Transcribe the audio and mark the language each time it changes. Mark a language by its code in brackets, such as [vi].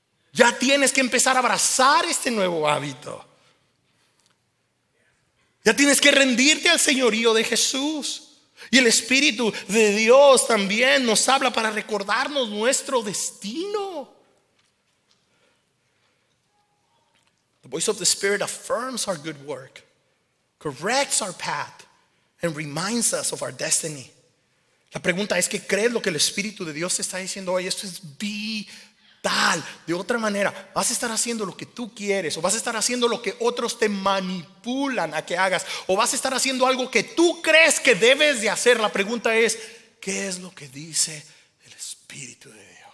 [es] Ya tienes que empezar a abrazar este nuevo hábito. Ya tienes que rendirte al señorío de Jesús. Y el Espíritu de Dios también nos habla para recordarnos nuestro destino. [en] The voice of the Spirit affirms our good work, corrects our path, and reminds us of our destiny. [es] La pregunta es: ¿qué crees lo que el Espíritu de Dios te está diciendo hoy? Esto es vital. De otra manera, vas a estar haciendo lo que tú quieres, o vas a estar haciendo lo que otros te manipulan a que hagas, o vas a estar haciendo algo que tú crees que debes de hacer. La pregunta es: ¿qué es lo que dice el Espíritu de Dios?